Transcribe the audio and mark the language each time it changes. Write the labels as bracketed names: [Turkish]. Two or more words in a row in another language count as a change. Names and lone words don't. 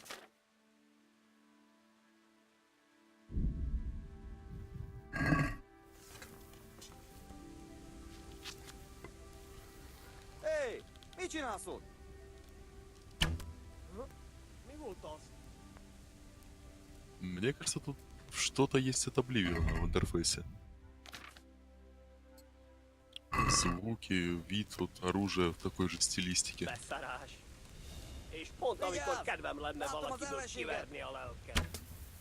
[Russian] Эй, иди на суд. Мне кажется, тут что-то есть от Обливиона в интерфейсе. Звуки, вид, вот оружие в такой же стилистике. [Hungarian] És pont amikor kedvem lenne valakiből kiverni a lelket.